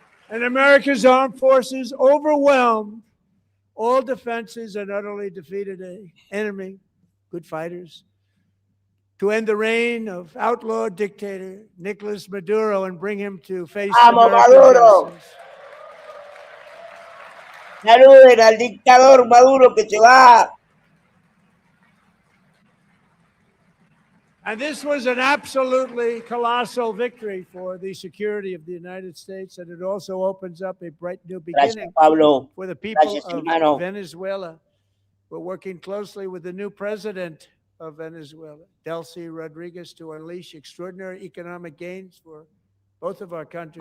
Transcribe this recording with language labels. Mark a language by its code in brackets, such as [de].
[en] And America's armed forces overwhelmed all defenses and utterly defeated an enemy, good fighters, to end the reign of outlaw dictator Nicolas Maduro and bring him to face American justice. [es] Saluden al dictador Maduro que se va. [en] And this was an absolutely colossal victory for the security of the United States, and it also opens up a bright new beginning for the people of Venezuela. We're working closely with the new president of Venezuela, Delcy Rodriguez, to unleash extraordinary economic gains for both of our countries.